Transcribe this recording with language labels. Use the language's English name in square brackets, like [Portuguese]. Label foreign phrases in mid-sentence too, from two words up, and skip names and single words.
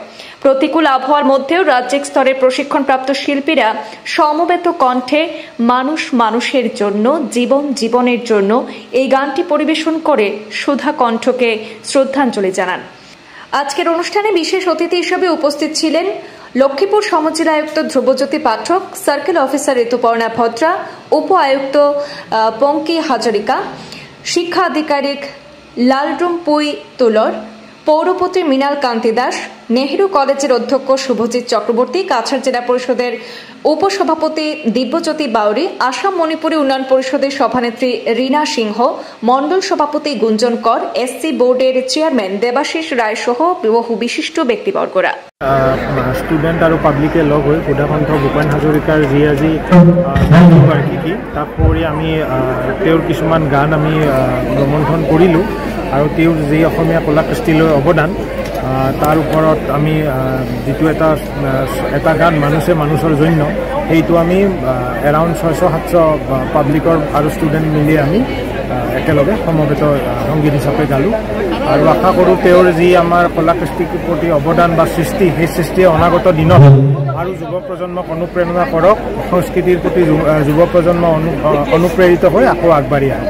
[Bangla] প্রতিকূল আবহাওয়ার মধ্যেও রাজ্যিক স্তরের প্রশিক্ষণপ্রাপ্ত শিল্পীরা সমবেত কণ্ঠে মানুষ মানুষের জন্য, জীবন জীবনের জন্য এই গানটি পরিবেশন করে সুধা কণ্ঠকে শ্রদ্ধাঞ্জলি জানান। আজকের অনুষ্ঠানে বিশেষ অতিথি হিসেবে উপস্থিত ছিলেন লক্ষ্মীপুর সমজেলায়ুক্ত ধ্রুবজ্যোতি পাঠক, সার্কেল অফিসার ঋতুপর্ণা ভদ্রা, উপ আয়ুক্ত পঙ্কি হাজারিকা, শিক্ষা আধিকারিক লালরুমপুই তুলর, পৌরপতি মৃণাল কান্তি দাস, নেহেরু কলেজের অধ্যক্ষ শুভজিৎ চক্রবর্তী, কাছাড় জেলা পরিষদের উপসভাপতি দিব্যজ্যোতি বাউরি, আসাম মণিপুরী উন্নয়ন পরিষদের সভানেত্রী রীনা সিংহ, মণ্ডল সভাপতি গুঞ্জন কর, এসসি বোর্ডের চেয়ারম্যান দেবাশিস রায় সহ বহু বিশিষ্ট ব্যক্তিবর্গরা। [Assamese] স্টুডেন্ট আৰু পাব্লিকে লগ হৈ সুধা কণ্ঠ ভূপেন হাজৰিকাৰ যি আজি বাৰ্ষিকী তাক কৰি আমি তেওঁৰ কিছুমান গান আমি মন্থন কৰিলোঁ আৰু তেওঁৰ যি অসমীয়া কলা কৃষ্টিলৈ অৱদান তাৰ ওপৰত আমি যিটো এটা গান মানুহে মানুহৰ জন্য সেইটো আমি এৰাউণ্ড 600-700 পাব্লিকৰ আৰু ষ্টুডেণ্ট মিলি আমি একেলগে সমবেত সংগীত হিচাপে গালোঁ আৰু আশা কৰোঁ তেওঁৰ যি আমাৰ কলা কৃষ্টিৰ প্ৰতি অৱদান বা সৃষ্টি, সেই সৃষ্টিয়ে অনাগত দিনত আৰু যুৱ প্ৰজন্মক অনুপ্ৰেৰণা কৰক, সংস্কৃতিৰ প্ৰতি যুৱ প্ৰজন্ম অনুপ্ৰেৰিত হৈ আকৌ আগবাঢ়ি আহে।